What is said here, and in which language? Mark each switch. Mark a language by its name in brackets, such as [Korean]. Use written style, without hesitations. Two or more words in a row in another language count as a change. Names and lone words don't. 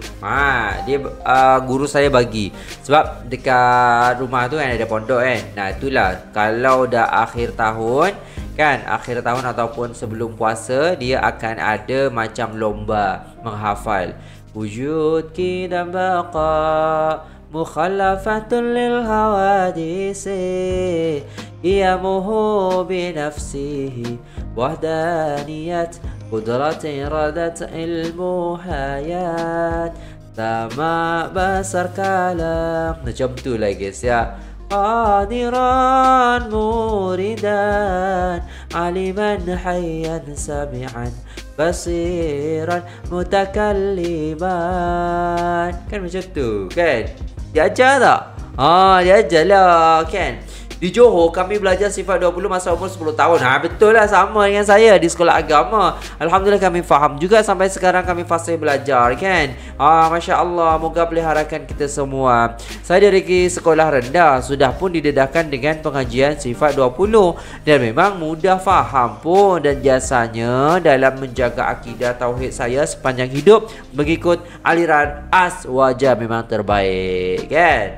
[Malay] Dia guru saya bagi. Sebab dekat rumah tu kan ada pondok kan. Nah itulah, kalau dah akhir tahun kan, akhir tahun ataupun sebelum puasa, dia akan ada macam lomba menghafal. [Arabic] Wujud dan baqa مخالفته للحوادث قيامه بنفسه وحدانية قدرة إرادة علم حياة sama بصر كلام. [Malay] Macam tu lah guys ya. [Arabic] قادرا مريدا عالما حيا سميعا بصيرا متكلما. [Malay] Kan macam tu kan. Dia ajar tak? Dia ajar lah kan. Di Johor kami belajar sifat 20 masa umur 10 tahun. Betul lah, sama dengan saya di sekolah agama. Alhamdulillah kami faham juga sampai sekarang kami fasih belajar kan. [Arabic] ما شاء الله, [Malay] moga peliharakan kita semua. Saya dari sekolah rendah sudah pun didedahkan dengan pengajian sifat 20 dan memang mudah faham pun, dan jasanya dalam menjaga akidah tauhid saya sepanjang hidup mengikut aliran Aswaja memang terbaik kan.